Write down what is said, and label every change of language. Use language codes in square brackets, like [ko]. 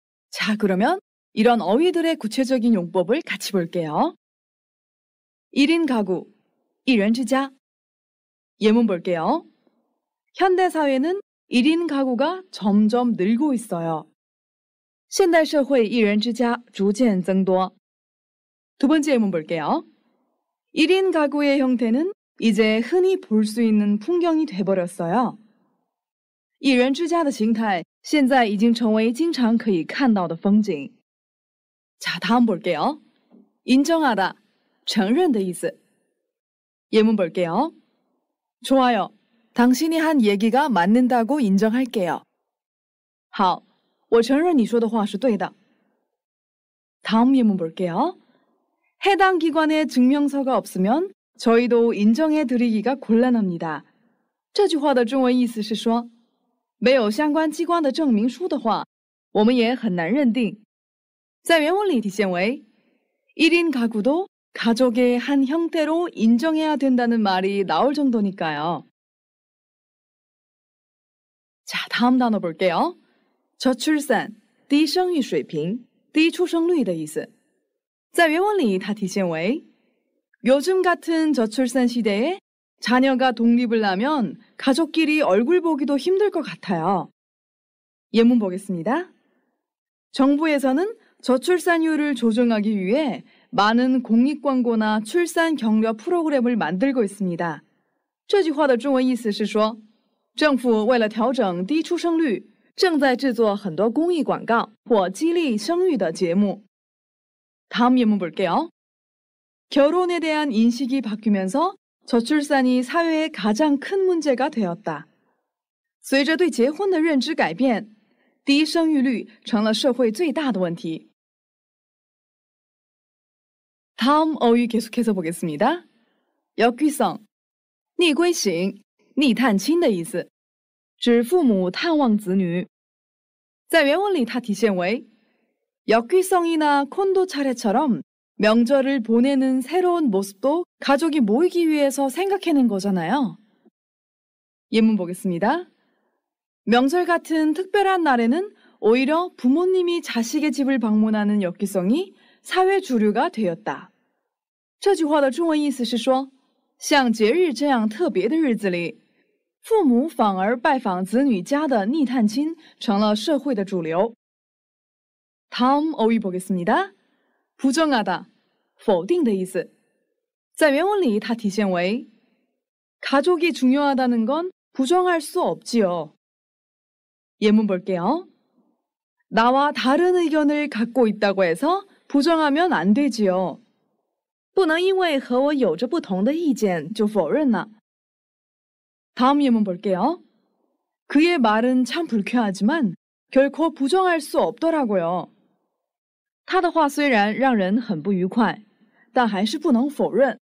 [ko] 자, 그러면 이런 어휘들의 구체적인 용법을 같이 볼게요. 1인 가구, 一人之家. 예문 볼게요. 현대 사회는 1인 가구가 점점 늘고 있어요. [zh] 现代社会一人之家逐渐增多. [ko] 두 번째 예문 볼게요. 1인 가구의 형태는 이제 흔히 볼 수 있는 풍경이 돼버렸어요. [zh] 一人之家的形态现在已经成为经常可以看到的风景. [ko] 자, 다음 볼게요. 인정하다, [zh] 承认的意思. [ko] 예문 볼게요. 좋아요. 당신이 한 얘기가 맞는다고 인정할게요. [zh] 好，我承认你说的话是对的. [ko] 다음 예문 볼게요. 해당 기관의 증명서가 없으면 저희도 인정해 드리기가 곤란합니다. [zh] 这句话的中文意思是说，没有相关机关的证明书的话，我们也很难认定. 在原文里体现为 [ko] 1인 가구도 가족의 한 형태로 인정해야 된다는 말이 나올 정도니까요. 자, 다음 단어 볼게요. [zh] 저출산, 低生育水平, 低出生率的意思. 在原文里它体现为 [ko] 요즘 같은 저출산 시대에 자녀가 독립을 하면 가족끼리 얼굴 보기도 힘들 것 같아요. 예문 보겠습니다. 정부에서는 저출산율을 조정하기 위해 많은 공익광고나 출산 격려 프로그램을 만들고 있습니다. [zh] 这句话的中文意思是说，政府为了调整低出生率，正在制作很多公益广告或激励生育的节目. [ko] 다음 예문 볼게요. 결혼에 대한 인식이 바뀌면서 저출산이 사회의 가장 큰 문제가 되었다. [zh] 随着对结婚的认知改变，低生育率成了社会最大的问题. [ko] 다음 어휘 계속해서 보겠습니다. [zh] 역귀성, 逆归省, 逆探亲的意思，指父母探望子女。在原文里它体现为 [ko] 역귀성이나 콘도 차례처럼 명절을 보내는 새로운 모습도 가족이 모이기 위해서 생각해낸 거잖아요. 예문 보겠습니다. 명절 같은 특별한 날에는 오히려 부모님이 자식의 집을 방문하는 역귀성이 사회 주류가 되었다. [zh] 这句话的中文意思是说，像节日这样特别的日子里，父母反而拜访子女家的逆探亲成了社会的主流. [ko] 다음 어휘 보겠습니다. 부정하다, [zh] 否定的意思. 在原文里它体现为 [ko] 가족이 중요하다는 건 부정할 수 없지요. 예문 볼게요. 나와 다른 의견을 갖고 있다고 해서 부정하면 안 되지요. [zh] 不能因为和我有着不同的意见就否认了. [ko] 다음 예문 볼게요. 그의 말은 참 불쾌하지만 결코 부정할 수 없더라고요. [zh] 他的话虽然让人很不愉快，但还是不能否认.